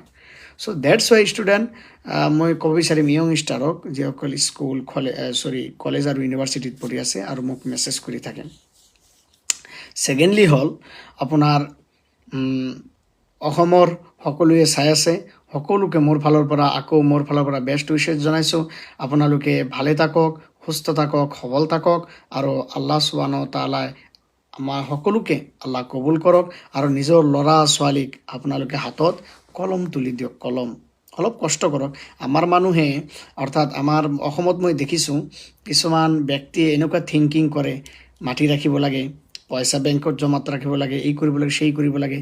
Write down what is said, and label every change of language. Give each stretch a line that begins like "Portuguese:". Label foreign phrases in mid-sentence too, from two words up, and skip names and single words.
English: So that's why student,
Assamese: মই ক'ব বিচাৰিম
English: young starক,
Assamese: যিসকল স্কুল, কলেজ আৰু ইউনিভাৰ্চিটিত পঢ়ি আছে আৰু মোক মেছেজ কৰি থাকে। ছেকেণ্ডলি হ'ল আপোনাৰ অসমৰ সকলোৱে চাই আছে, সকলোকে মোৰ ফালৰ পৰা
English: best wishes
Assamese: জনাইছোঁ। আপোনালোকে ভালে থাকক, সুস্থ থাকক, সবল থাকক, আৰু
Arabic: الله سبحانه وتعالى
Assamese: আমাৰ সকলোকে আল্লাহ কবুল কৰক, আৰু নিজৰ ল'ৰা ছোৱালীক আপোনালোকে হাতত কলম তুলি দিয়ক, কলম। অলপ কষ্ট কৰক। আমাৰ মানুহে, অৰ্থাৎ আমাৰ অসমত মই দেখিছোঁ কিছুমান ব্যক্তিয়ে এনেকুৱা থিংকিং কৰে, মাটি ৰাখিব লাগে, পইচা বেংকত জমাত ৰাখিব লাগে, এই কৰিব লাগে, সেই কৰিব লাগে।